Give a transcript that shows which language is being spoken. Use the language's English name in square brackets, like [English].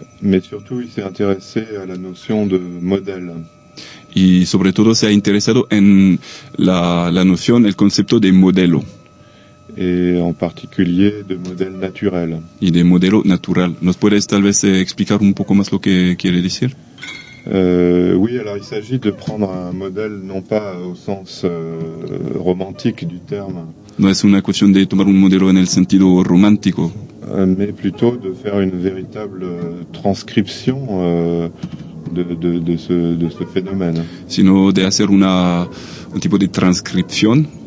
[French] Mais surtout, il s'est intéressé à la notion de modèle. [Spanish] Y sobre todo se ha interesado en la noción, el concepto de modelo. [French] Et en particulier de modèle naturel. [Spanish] Y de modelo natural. ¿Nos puedes tal vez explicar un poco más lo que quiere decir? [French] Oui, alors il s'agit de prendre un modèle non pas au sens romantique du terme. [Spanish] No es una cuestión de tomar un modelo en el sentido romántico. [French] Mais plutôt de faire une véritable transcription de ce phénomène. [Spanish] Sino de hacer un tipo de transcripción.